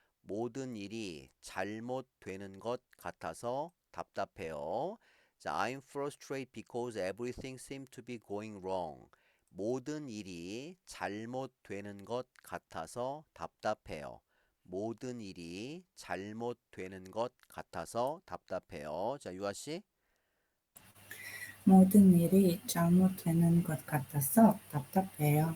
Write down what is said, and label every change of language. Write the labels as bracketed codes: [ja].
[ko] 모든 일이 잘못되는 것 같아서 답답해요. [en] 자, I'm frustrated because everything seems to be going wrong. [ko] 모든 일이 잘못되는 것 같아서 답답해요. 모든 일이 잘못되는 것 같아서 답답해요. 자, 유아 씨. 모든 일이 잘못되는 것 같아서 답답해요.